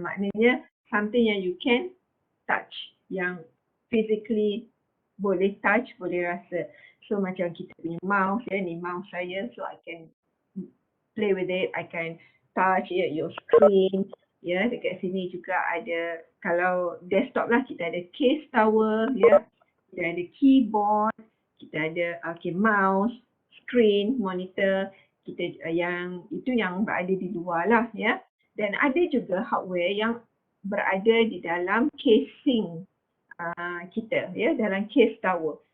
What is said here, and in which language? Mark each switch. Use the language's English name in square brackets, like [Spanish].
[Malay] Maknanya something yang [English] you can touch, [Malay] yang physically boleh touch, boleh rasa. So macam kita punya mouse, ni mouse saya, so [English] I can play with it, I can touch your screen. [Malay] Dekat sini juga ada, kalau desktop lah, kita ada case tower, kita ada keyboard, kita ada mouse, screen, monitor, kita yang itu yang berada di luar lah, dan ada juga hardware yang berada di dalam casing kita, dalam case tower.